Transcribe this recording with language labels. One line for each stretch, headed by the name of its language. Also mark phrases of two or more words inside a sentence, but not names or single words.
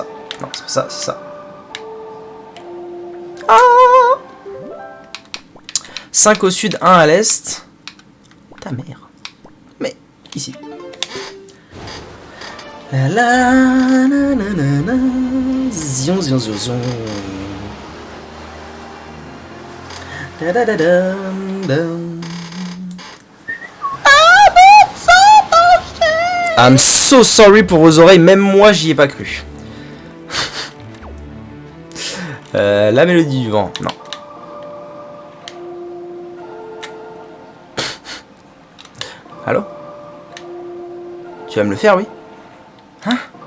French: Non, c'est pas ça, c'est ça. Ah 5 au sud, 1 à l'est. Ta mère. Mais, ici. La la la la la la. Zion, zion, zion, zion. Da da da dam, dam.
English: I'm so sorry
French: pour vos oreilles, même moi j'y ai pas cru. La mélodie du vent, non. Allô? Tu vas me le faire, oui? Hein?